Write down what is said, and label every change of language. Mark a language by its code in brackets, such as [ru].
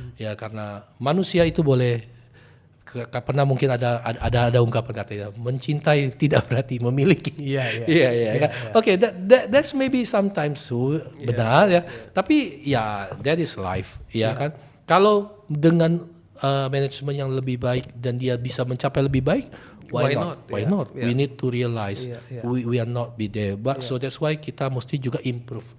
[id] Ya, karena manusia itu boleh, pernah mungkin ada ungkapan katanya, mencintai tidak berarti memiliki. [en] Okay, that's maybe sometimes benar, ya. [id] Tapi ya, [en] that is life, [id] ya kan. Kalau dengan manajemen yang lebih baik dan dia bisa mencapai lebih baik, [en] why not? We need to realize we are not be there, but so that's why [id] kita mesti juga [en] improve.